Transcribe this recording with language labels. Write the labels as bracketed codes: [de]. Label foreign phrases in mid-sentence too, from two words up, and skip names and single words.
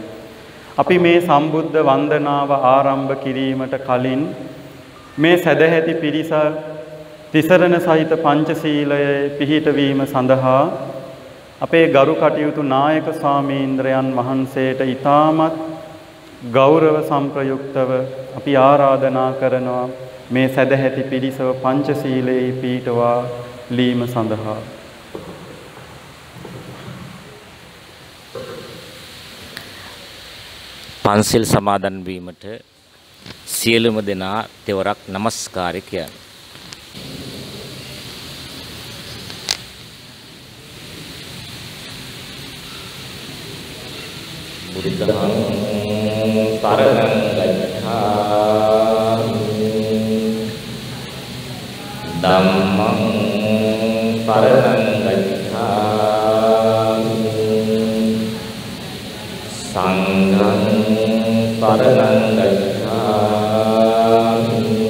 [si] අපි මේ සම්බුද්ධ වන්දනාව ආරම්භ කිරීමට කලින් මේ සදැහැති පිරිස තිසරණ සහිත පංචශීලයේ පිහිටවීම සඳහා අපේ ගරු කටයුතු නායක ස්වාමීන්ද්‍රයන් වහන්සේට ඊටමත් ගෞරව සම්ප්‍රයුක්තව අපි ආරාධනා කරනවා මේ සදැහැති පිරිසව පංචශීලයේ පිහිටවා ලීම සඳහා. පන්සිල් සමාදන් වීමට සියලුම දෙනා තෙවරක් নমස්කාරය කියන්න. [pi] බුද්ධං සරණං ගච්ඡාමි ධම්මං සරණං ගච්ඡාමි සංඝං සරණං ගච්ඡාමි